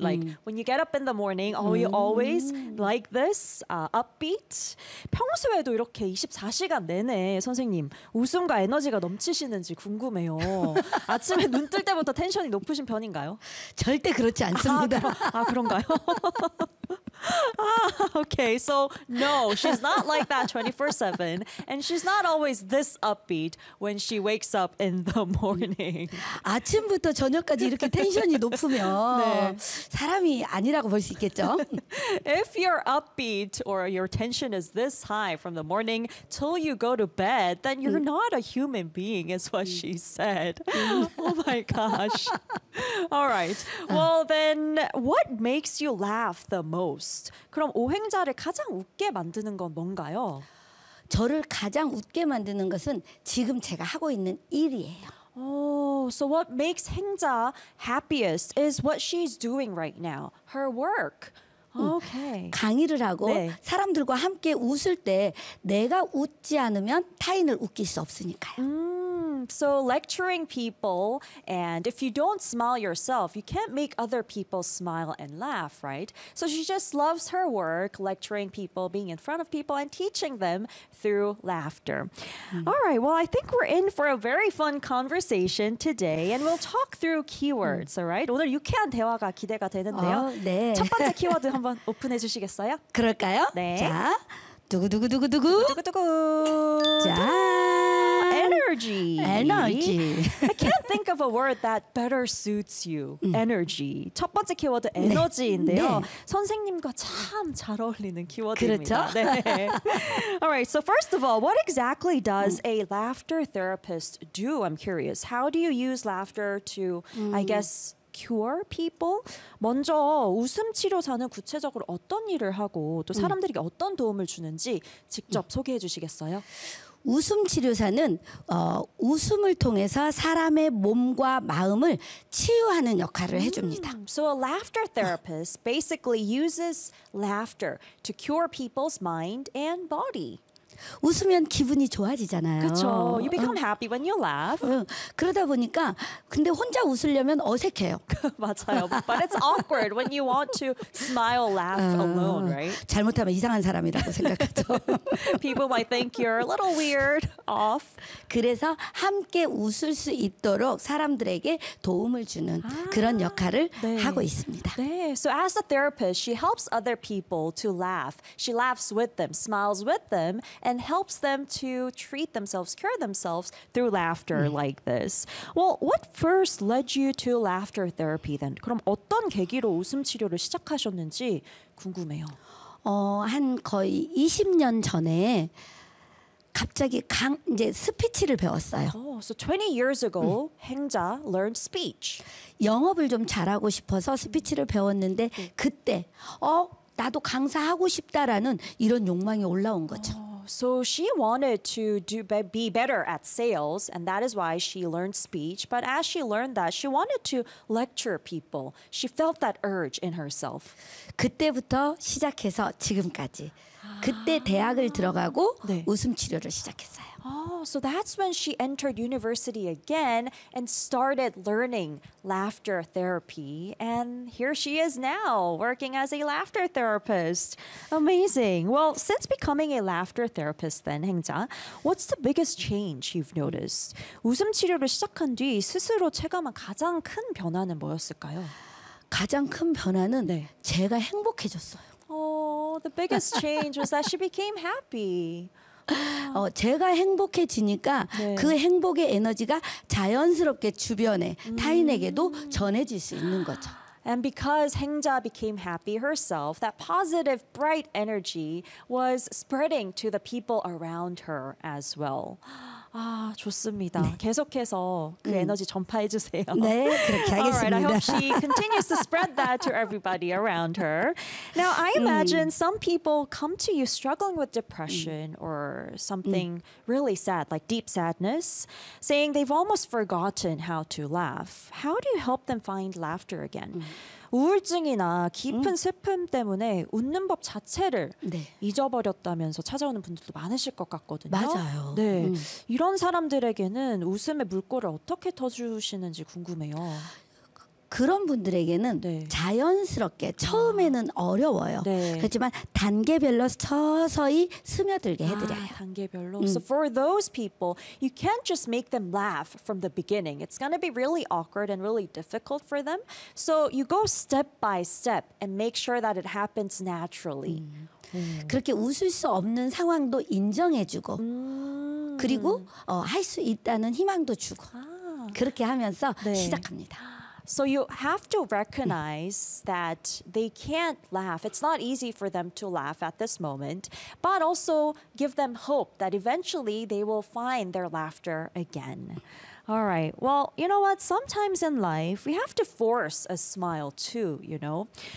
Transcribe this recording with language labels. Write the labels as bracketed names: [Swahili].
[English] Like when you get up in the morning, are you always like this upbeat? [Korean] 평소에도 이렇게 24시간 내내 선생님 웃음과 에너지가 넘치시는지 궁금해요. 아침에 눈 뜰 때부터 텐션이 높으신 편인가요? 절대 그렇지 않습니다. 그런가요? [English] 아, okay, so no, she's not like that 24/7. And she's not always this upbeat when she wakes up in the morning. [Korean] 아침부터 저녁까지 이렇게 텐션이 높으면 네. 사람이 아니라고 볼 수 있겠죠? [English] If you're upbeat or your tension is this high from the morning till you go to bed, then you're not a human being, is what she said. Oh my gosh. All right. Well, then what makes you laugh the most? [Korean] 그럼 오행자를 가장 웃게 만드는 건 뭔가요? 저를 가장 웃게 만드는 것은 지금 제가 하고 있는 일이에요. [English] Oh, so what makes 행자 happiest is what she's doing right now, her work. Okay. [Korean] 강의를 하고 네. 사람들과 함께 웃을 때 내가 웃지 않으면 타인을 웃길 수 없으니까요. [English] So lecturing people, and if you don't smile yourself, you can't make other people smile and laugh, right? So she just loves her work, lecturing people, being in front of people, and teaching them through laughter. All right, well, I think we're in for a very fun conversation today, and we'll talk through keywords, all right? [Korean] 오늘 유쾌한 대화가 기대가 되는데요. 네. 첫 번째 키워드 한번 오픈해 주시겠어요? 그럴까요? 네. 자, 두구두구두구두구. 두구두구두구. 자. [English] Energy. Energy. I can't think of a word that better suits you. Energy. [Korean] 첫 번째 키워드 네. 에너지인데요. 네. 선생님과 참 잘 어울리는 키워드입니다. 그렇죠? [English] 네. All right. So first of all, what exactly does a laughter therapist do? I'm curious. How do you use laughter to, I guess, cure people? [Korean] 먼저 웃음 치료사는 구체적으로 어떤 일을 하고 또 사람들에게 어떤 도움을 주는지 직접 소개해 주시겠어요? 웃음 치료사는 웃음을 통해서 사람의 몸과 마음을 치유하는 역할을 해줍니다. [English] So a laughter therapist basically uses laughter to cure people's mind and body. [Korean] 웃으면 기분이 좋아지잖아요. 그렇죠. [English] You become happy when you laugh. [Korean] 그러다 보니까 근데 혼자 웃으려면 어색해요. 맞아요. [English] But it's awkward when you want to smile, laugh alone, right? [Korean] 잘못하면 이상한 사람이라고 생각하죠. [English] People might think you're a little weird, off. [Korean] 그래서 함께 웃을 수 있도록 사람들에게 도움을 주는 그런 역할을 네. 하고 있습니다. 네. [English] So as a therapist, she helps other people to laugh. She laughs with them, smiles with them. And helps them to treat themselves, cure themselves through laughter like this. Well, what first led you to laughter therapy then? [Korean] 그럼 어떤 계기로 웃음 치료를 시작하셨는지 궁금해요. 한 거의 20년 전에 갑자기 이제 스피치를 배웠어요. [English] Oh, so 20 years ago, 행자 learned speech. [Korean] 영업을 좀 잘하고 싶어서 스피치를 배웠는데 그때 나도 강사하고 싶다라는 이런 욕망이 올라온 거죠. [English] So she wanted to be better at sales, and that is why she learned speech. But as she learned that, she wanted to lecture people. She felt that urge in herself. [Korean] 그때부터 시작해서 지금까지. 그때 대학을 들어가고 네. 웃음 치료를 시작했어요. [English] Oh, so that's when she entered university again and started learning laughter therapy. And here she is now working as a laughter therapist. Amazing. Well, since becoming a laughter therapist then, 행자, what's the biggest change you've noticed? [Korean] 웃음 치료를 시작한 뒤 스스로 체감한 가장 큰 변화는 뭐였을까요? 가장 큰 변화는 네. 제가 행복해졌어요. [English] Oh, the biggest change was that she became happy. [Korean] 제가 행복해지니까 네. 그 행복의 에너지가 자연스럽게 주변에 타인에게도 전해질 수 있는 거죠. [English] And because 행자 became happy herself, that positive, bright energy was spreading to the people around her as well. [Korean] 아, 좋습니다. 네. 계속해서 그 에너지 전파해 주세요. 네, 그렇게 하겠습니다. [English] All right, I hope she continues to spread that to everybody around her. Now, I imagine some people come to you struggling with depression or something really sad, like deep sadness, saying they've almost forgotten how to laugh. How do you help them find laughter again? [Korean] 우울증이나 깊은 슬픔 때문에 웃는 법 자체를 네. 잊어버렸다면서 찾아오는 분들도 많으실 것 같거든요. 맞아요. 네. 이런 사람들에게는 웃음의 물꼬를 어떻게 터주시는지 궁금해요. 그런 분들에게는 네. 자연스럽게 처음에는 어려워요. 네. 그렇지만 단계별로 서서히 스며들게 해드려요. 아, 단계별로. [English] So for those people, you can't just make them laugh from the beginning. It's going to be really awkward and really difficult for them. So you go step by step and make sure that it happens naturally. [Korean] 그렇게 웃을 수 없는 상황도 인정해주고 그리고 할 수 있다는 희망도 주고 그렇게 하면서 네. 시작합니다. [English] So you have to recognize that they can't laugh. It's not easy for them to laugh at this moment, but also give them hope that eventually they will find their laughter again. All right. Well, you know what? Sometimes in life, we have to force a smile too, you know?